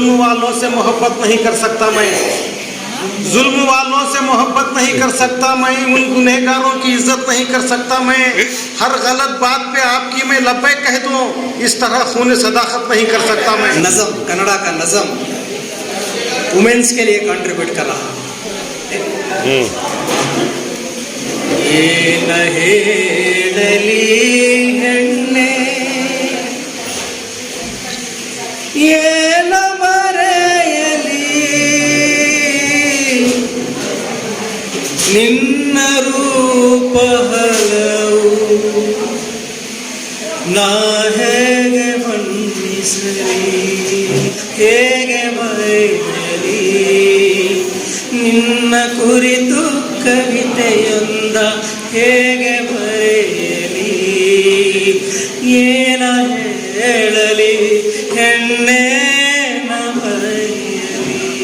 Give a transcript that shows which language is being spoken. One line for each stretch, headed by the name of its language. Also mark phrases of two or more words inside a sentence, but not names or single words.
Hindi: जुल्म वालों से मोहब्बत नहीं कर सकता मैं, जुल्म वालों से मोहब्बत नहीं कर सकता मैं, उन गुनहगारों की इज्जत नहीं कर सकता मैं, हर गलत बात पे आपकी मैं लब्बैक कह दूं, इस तरह खून सदाकत नहीं कर सकता मैं। नज़म, कन्नड़ा का नज़म वुमेन्स के लिए कंट्रीब्यूट कर रहा।
Kannada: ಏನ ಹೇಳಲಿ ಹೆಣ್ಣೆ ಏನ ಬರೆಯಲಿ ನಿನ್ನ ರೂಪ ಹಲವು ನಾ ಹೇಗೆ ಬಣ್ಣಿಸಲಿ ಹೇಗೆ ಬರೆಯಲಿ ನಿನ್ನ ಕುರಿತು ಕವಿತೆಯೊಂದ ಹೇಗೆ ಬರೆಯಲಿ ಏನ ಹೇಳಲಿ ಹೆಣ್ಣೇನ ಬರೆಯಲಿ